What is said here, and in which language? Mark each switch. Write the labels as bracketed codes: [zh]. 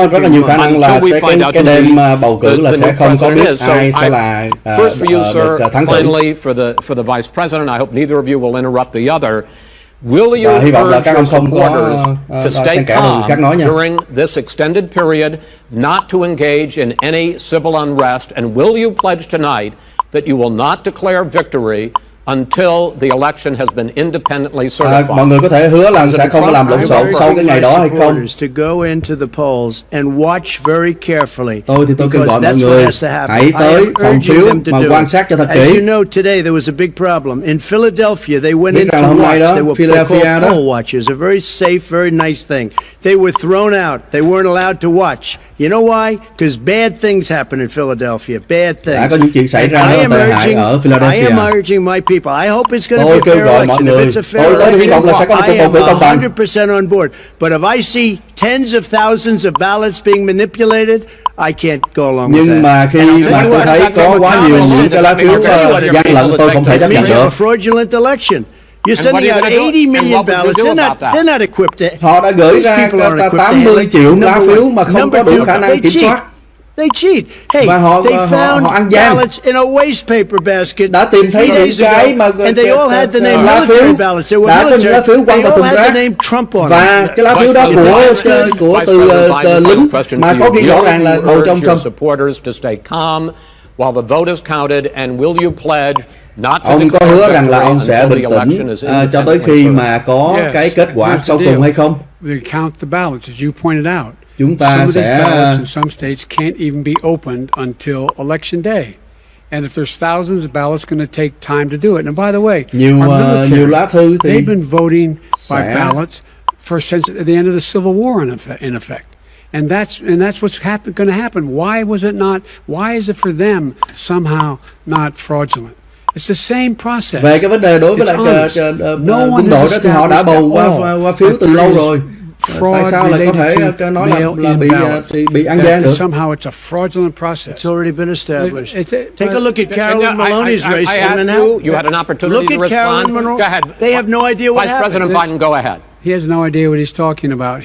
[vi] có rất là nhiều khả năng là cái đêm bầu cử là sẽ không có biết ai sẽ là [en] first for you, sir, [vi] thắng cử. [en] finally for the Vice President, I hope neither of you will interrupt the other. Will you urge your supporters to stay calm during this extended period, not to engage in any civil unrest, and will you pledge tonight that you will not declare victory until the election has been independently certified? [vi] Mọi người có thể hứa là sẽ không làm lộn xộn sau cái ngày đó hay không? [en] To go into the polls and watch very carefully. [vi] Tôi kêu gọi mọi người hãy tới phòng phiếu mà quan sát cho thật kỹ. [en] As you know, today there was a big problem in Philadelphia. They went in to watch. They were called poll watchers, a very safe, very nice thing. They were thrown out. They weren't allowed to watch. You know why? Because bad things happen in Philadelphia. Bad things. [vi] Đã có những chuyện xảy ra rất tệ hại ở Philadelphia. [en] I am urging my people. I hope it's going to be a fair election. If it's a fair election, I am 100% on board. But if I see tens of thousands of ballots being manipulated, I can't go along with that. [vi] Nhưng mà khi mà tôi thấy có quá nhiều những cái lá phiếu gian lận, tôi không thể chấp nhận được. [en] Fraudulent election. You're sending out 80 million ballots. They're not equipped. [vi] Họ đã gửi ra 80 triệu lá phiếu mà không có đủ khả năng kiểm soát. [en] They cheat. Hey, they found ballots in a waste paper basket. [vi] Đã tìm thấy những cái mà [en] and they all had the name military ballots. They were military. They all had the name Trump on them. [vi] Và cái lá phiếu đó của từ lính mà có ghi rõ ràng là bầu trong Trump. [en] Supporters to stay calm while the vote is counted, and will you pledge [vi] Ông có hứa rằng là ông sẽ bình tĩnh cho tới khi mà có cái kết quả sau cùng hay không? [en] We count the ballots, as you pointed out. [vi] Chúng ta [en] Some of these [vi] sẽ [en] ballots in some states can't even be opened until election day. And if there's thousands of ballots, it's going to take time to do it. And by the way, [vi] nhiều lá thư thì [en] they've been voting by ballots since the end of the Civil War, in effect. And that's what's going to happen. Why was it not? Why is it for them somehow not fraudulent? It's the same process. [vi] Về cái vấn đề đối với lại quân đội đó thì họ đã bầu qua phiếu từ lâu rồi. Tại sao lại có thể nói là bị ăn gian được? [en] Somehow it's a fraudulent process. It's already been established. Take a look at Carolyn Maloney's race. I asked you had an opportunity to respond. Go ahead. They have no idea what Vice President Biden, go ahead. He has no idea what he's talking about.